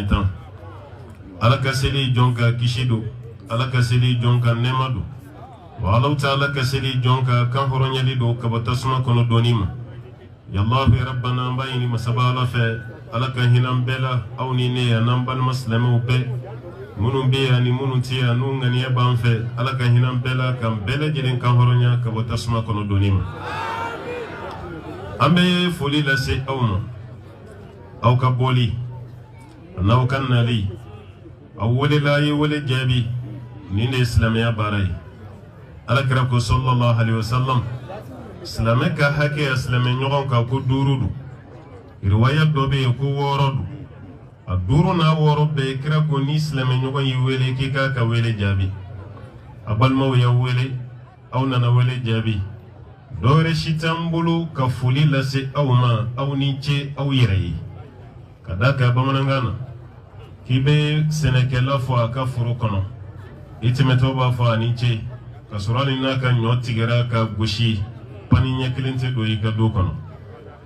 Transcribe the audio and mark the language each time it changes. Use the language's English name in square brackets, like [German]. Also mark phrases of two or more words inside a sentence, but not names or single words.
[Bambara] 10 ala ka seli jɔn ka kisi don ala ka seli jɔn ka nɛɛma don wa Alahu Taala ka seli jɔn ka kan hɔrɔnyali don ka bɔ tasuma kɔnɔ dɔɔni ma yallahu [Arabic] يا ربنا [Bambara] an b'a ɲini masaba ala fɛ ala ka hinɛ bɛɛ la aw ni ne yan n'an balima silamɛw bɛɛ minnu bɛ yan ni minnu tɛ yan n'u ŋaniya b'an fɛ ala ka hinɛ bɛɛ la k'an bɛɛ lajɛlen kan hɔrɔnya ka bɔ tasuma kɔnɔ dɔɔni ma an bɛ foli lase aw ma aw ka bɔli n'aw ka nali aw welela a ye wele jaabi nin de ye silamɛya baara ye alakira ko [Arabic] صلى الله عليه وسلم [Bambara] silamɛ ka hakɛ ya silamɛ ɲɔgɔn kan ko 5 don riwaya dɔ bɛ yen ko 6 don a 5 n'a 6 bɛɛ kira ko ni silamɛ ɲɔgɔn y'i wele k'i k'a ka wele jaabi a balimaw y'aw wele aw nana wele jaabi dɔwɛrɛ si t'an bolo ka foli lase aw ma aw ni ce aw yɛrɛ ye ka d'a kan bamanankan na k'i bɛ sɛnɛkɛla fɔ a ka foro kɔnɔ i tɛmɛtɔ b'a fɔ a ni ce ka sɔrɔ hali n'a ka ɲɔ tigɛra ka gosi pani ɲɛ kelen tɛ don i ka du kɔnɔ